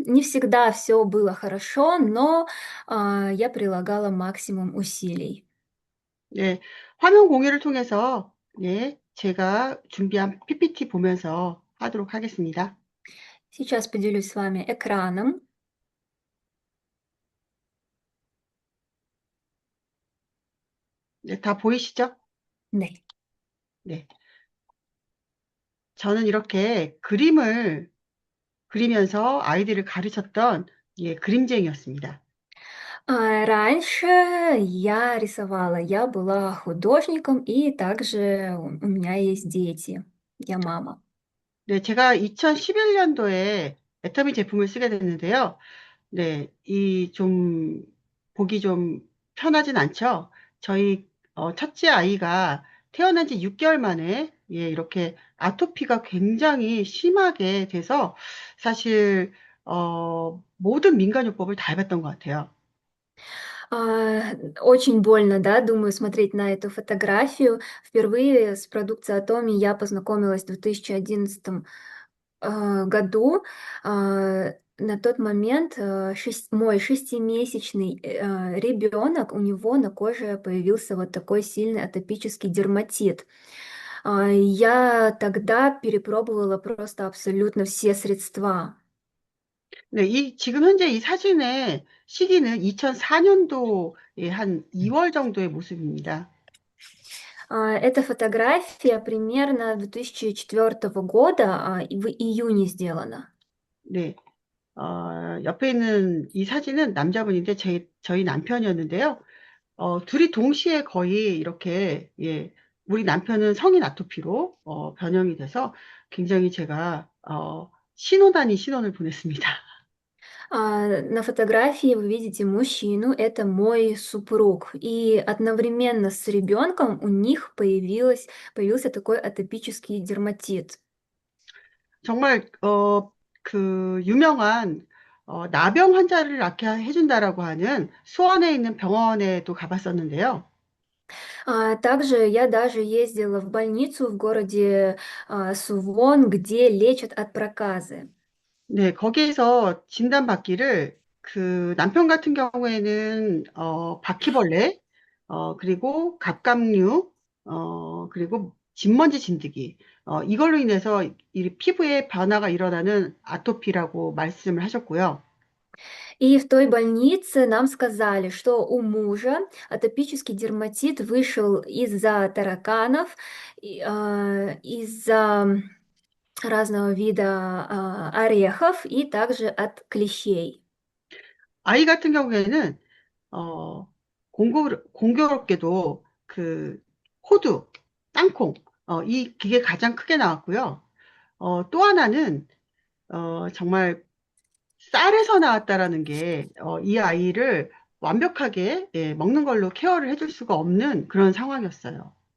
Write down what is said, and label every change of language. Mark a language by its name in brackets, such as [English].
[Russian] Не всегда все было хорошо, но я прилагала максимум усилий. [Korean] 네, 화면 공유를 통해서 네, 제가 준비한 PPT 보면서 하도록 하겠습니다. [Russian] Сейчас поделюсь с вами экраном. [Korean] 네, 다 보이시죠? 네. 네. 저는 이렇게 그림을 그리면서 아이들을 가르쳤던 그림쟁이였습니다. [Russian] Раньше я рисовала, я была художником, и также у меня есть дети. Я мама. [Korean] 네, 제가 2011년도에 애터미 제품을 쓰게 됐는데요. 네, 이 좀 보기 좀 편하진 않죠. 저희 첫째 아이가 태어난 지 6개월 만에 이렇게 아토피가 굉장히 심하게 돼서 사실 모든 민간요법을 다 해봤던 것 같아요. [Russian] Очень больно, да, думаю, смотреть на эту фотографию. Впервые с продукцией Atomi я познакомилась в 2011 году. На тот момент мой шестимесячный ребенок, у него на коже появился вот такой сильный атопический дерматит. Я тогда перепробовала просто абсолютно все средства. [Korean] 네, 지금 현재 이 사진의 시기는 2004년도에 한 2월 정도의 모습입니다. [Russian] Эта фотография примерно 2004 года, в июне сделана. [Korean] 네, 옆에 있는 이 사진은 남자분인데 저희 남편이었는데요. 둘이 동시에 거의 이렇게, 우리 남편은 성인 아토피로 변형이 돼서 굉장히 제가 신혼 아닌 신혼을 보냈습니다. [Russian] На фотографии вы видите мужчину, это мой супруг, и одновременно с ребенком у них появился такой атопический дерматит. [Korean] 정말 그 유명한 나병 환자를 낫게 해준다라고 하는 수원에 있는 병원에도 가봤었는데요. [Russian] Также я даже ездила в больницу в городе Сувон, где лечат от проказы. [Korean] 네, 거기에서 진단받기를 그 남편 같은 경우에는 바퀴벌레, 그리고 갑각류, 그리고 진먼지 진드기, 이걸로 인해서 이 피부에 변화가 일어나는 아토피라고 말씀을 하셨고요. [Russian] И в той больнице нам сказали, что у мужа атопический дерматит вышел из-за тараканов, из-за разного вида орехов и также от клещей. [Korean] 아이 같은 경우에는 어, 공교롭게도 그 호두, 땅콩, 그게 가장 크게 나왔고요. 또 하나는 정말 쌀에서 나왔다라는 게, 이 아이를 완벽하게 먹는 걸로 케어를 해줄 수가 없는 그런 상황이었어요.